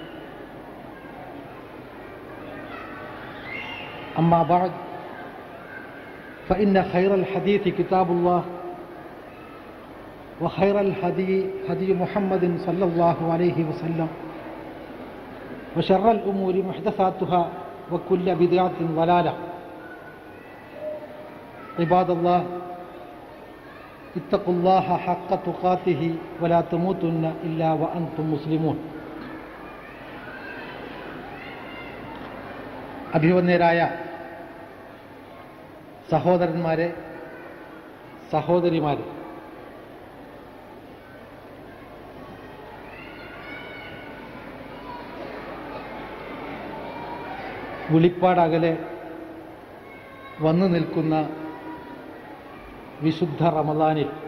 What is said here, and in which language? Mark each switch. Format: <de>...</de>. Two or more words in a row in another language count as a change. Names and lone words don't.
<ar>أما بعد فإن خير الحديث كتاب الله وخير الهدي هدي محمد صلى الله عليه وسلم وشر الأمور محدثاتها وكل بدعة ضلالة. عباد الله اتقوا الله حق تقاته ولا تموتن إلا وأنتم مسلمون.</ar> <ml>അഭിവന്യരായ സഹോദരന്മാരെ, സഹോദരിമാരെ, വിളിപ്പാടകലെ വന്നു നിൽക്കുന്ന വിശുദ്ധ റമദാനിൽ</ml>